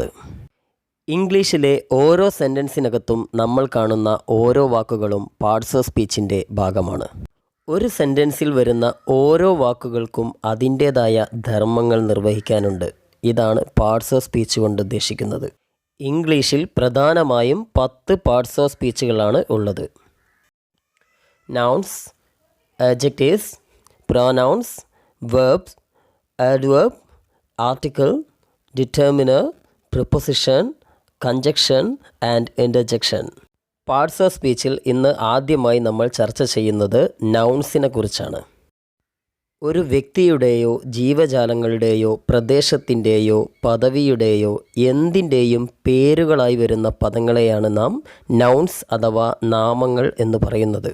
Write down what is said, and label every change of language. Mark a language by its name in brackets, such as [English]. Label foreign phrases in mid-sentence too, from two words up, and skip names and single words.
[Malayalam] ഇംഗ്ലീഷിലെ ഓരോ സെൻറ്റൻസിനകത്തും നമ്മൾ കാണുന്ന ഓരോ വാക്കുകളും [English] parts of speech's [Malayalam] ഭാഗമാണ്. ഒരു സെൻറ്റൻസിൽ വരുന്ന ഓരോ വാക്കുകൾക്കും അതിൻ്റേതായ ധർമ്മങ്ങൾ നിർവഹിക്കാനുണ്ട്. ഇതാണ് [English] parts of speech [Malayalam] കൊണ്ട് ഉദ്ദേശിക്കുന്നത്. ഇംഗ്ലീഷിൽ പ്രധാനമായും 10 [English] parts of speeches [Malayalam] ഉള്ളത്. നൗൺസ്, [English] adjectives, pronouns, verbs, adverb, article, determiner, preposition, conjunction and interjection. parts of speech [Malayalam] ഇന്ന് ആദ്യമായി നമ്മൾ ചർച്ച ചെയ്യുന്നത് നൗൺസിനെ കുറിച്ചാണ്. ഒരു വ്യക്തിയുടെയോ ജീവജാലങ്ങളുടെയോ പ്രദേശത്തിൻ്റെയോ പദവിയുടെയോ എന്തിൻ്റെയും പേരുകളായി വരുന്ന പദങ്ങളെയാണ് നാം നൗൺസ് അഥവാ നാമങ്ങൾ എന്ന് പറയുന്നത്.